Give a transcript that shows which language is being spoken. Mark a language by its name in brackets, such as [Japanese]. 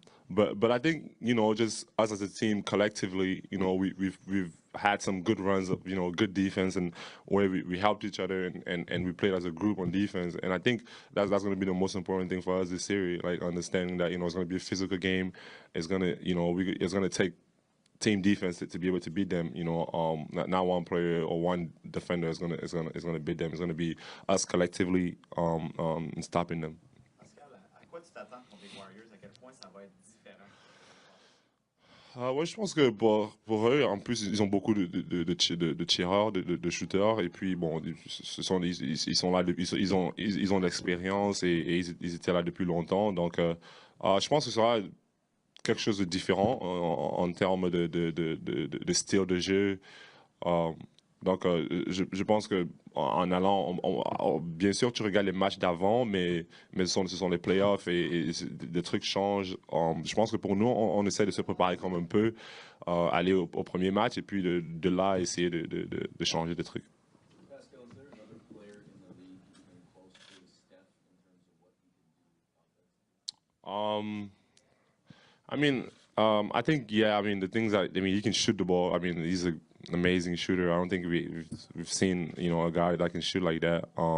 [English] But I think just us as a team collectively, we've had some good runs of good defense, and where we helped each other and we played as a group on defense, and I think that's going to be the most important thing for us this series, like understanding that it's going to be a physical game. It's gonna it's gonna take team defense to be able to beat them. Not one player or one defender is gonna beat them. It's gonna be us collectively stopping them. [French] Pascal, à quoi tu t'attends contre les Warriors? À quel point ça va être différent? Ouais, je pense que pour eux, en plus, ils ont beaucoup de tireurs, de shooters, et puis bon, ils sont là, ils ont de l'expérience et ils étaient là depuis longtemps. Donc, je pense que ce sera quelque chose de différent en termes de style de jeu. Donc, je pense que en allant, bien sûr, tu regardes les matchs d'avant, mais ce sont les playoffs et des trucs changent. Je pense que pour nous, on essaie de se préparer comme un peu, aller au premier match et puis de là essayer de changer des trucs. [English] Pascal, is there another player in the league even close to Steph in terms of what he can do offensively? I mean, I think, yeah, I mean, the things that, I mean, he can shoot the ball. I mean, he's an amazing shooter. I don't think we've seen, a guy that can shoot like that.